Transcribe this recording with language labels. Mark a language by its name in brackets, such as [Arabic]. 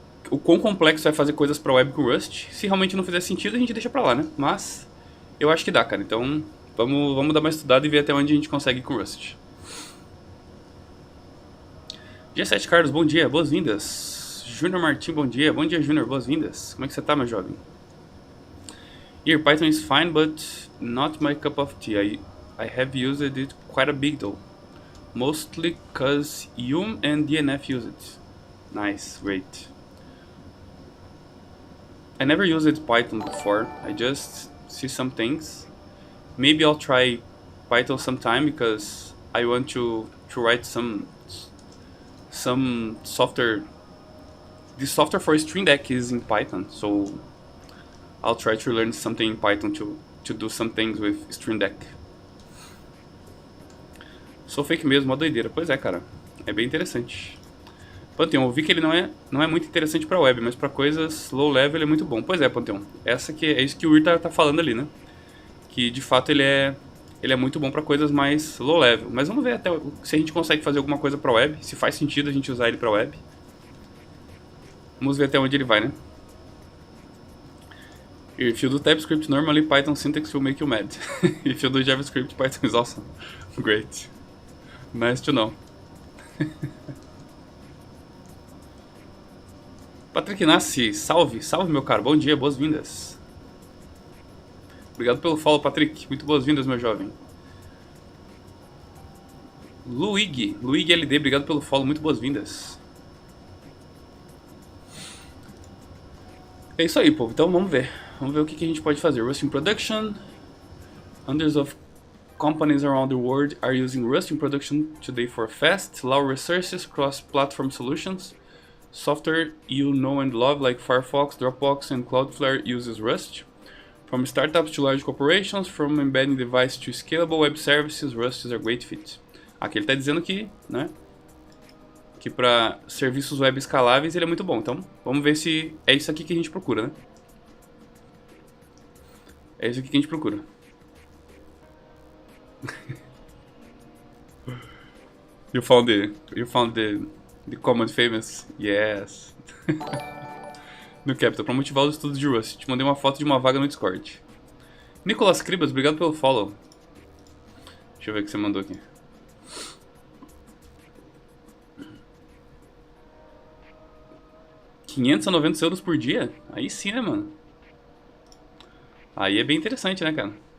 [Portuguese] o quão complexo é fazer coisas pra web com Rust. Se realmente não fizer sentido, a gente deixa pra lá, né? Mas eu acho que dá, cara. Então vamos dar uma estudada e ver até onde a gente consegue com Rust. Dia 7 Carlos, bom dia, boas-vindas. Júnior Martim, bom dia Júnior, boas-vindas. Como é que você tá, meu jovem? [English] Here, Python is fine, but not my cup of tea. I have used it quite a bit though. Mostly cause Yum and DNF use it. Nice, great. I never used Python before. I just see some things. Maybe I'll try Python sometime because I want to write some software. The software for Stream Deck is in Python, so I'll try to learn something in Python to do some things with Stream Deck. [Portuguese] Sou fake mesmo, uma doideira. Pois é, cara. É bem interessante. Pantheon, eu vi que ele não é muito interessante pra web, mas pra coisas low level ele é muito bom. Pois é, Pantheon. É isso que o Ir tá falando ali, né? Que de fato ele é muito bom pra coisas mais low level. Mas vamos ver até se a gente consegue fazer alguma coisa pra web. Se faz sentido a gente usar ele pra web. Vamos ver até onde ele vai, né? [English] If you do TypeScript normally, Python syntax will make you mad. If you do JavaScript, Python is awesome. Great. Nice to know. [Portuguese] Patrick Nasce, salve meu caro, bom dia, boas-vindas. Obrigado pelo follow, Patrick, muito boas-vindas, meu jovem. Luigi LD, obrigado pelo follow, muito boas-vindas. É isso aí, povo, então vamos ver o que a gente pode fazer. [English] Rust in production, hundreds of companies around the world are using Rust in production today for fast, low resources, cross-platform solutions. Software you know and love like Firefox, Dropbox and Cloudflare uses Rust. From startups to large corporations, from embedding device to scalable web services, Rust is a great fit. [Portuguese] Aqui ele está dizendo que, né, que para serviços web escaláveis ele é muito bom. Então, vamos ver se é isso aqui que a gente procura, né? É isso aqui que a gente procura. [English] You found the command famous? [Portuguese] Yes. No Capital, para motivar os estudos de Rust. Te mandei uma foto de uma vaga no Discord. Nicolas Cribas, obrigado pelo follow. Deixa eu ver o que você mandou aqui. €590 por dia? Aí sim, né, mano? Aí é bem interessante, né, cara?